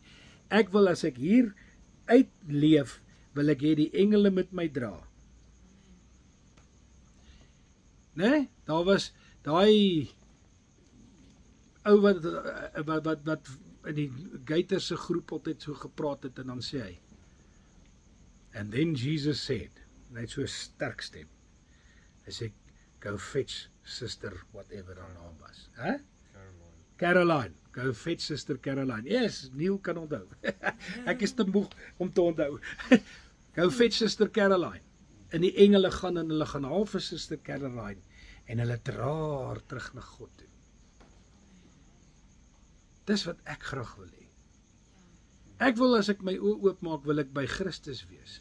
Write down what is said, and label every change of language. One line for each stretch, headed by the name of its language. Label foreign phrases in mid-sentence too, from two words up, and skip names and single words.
Afrikaans: Ek wil, as ek hier uitleef, wil ek hê die engele met my dra. Nee, daar was daai ou wat in die Gators se groep altyd so gepraat het, en dan sê hy,
English: and then Jesus said,
Afrikaans: net so sterk stem, hy sê,
English: go fetch sister whatever
Afrikaans: haar naam was.
English: Huh? Caroline. Go fetch sister Caroline. Yes,
Afrikaans: Neil kan onthou. Ek is te moeg om te onthou.
English: Go fetch sister Caroline.
Afrikaans: En die engele gaan en hulle gaan haal vir sister Caroline en hulle dra haar terug na God toe. Dis wat ek graag wil hê. Ek wil, as ek my oë oopmaak, wil ek by Christus wees.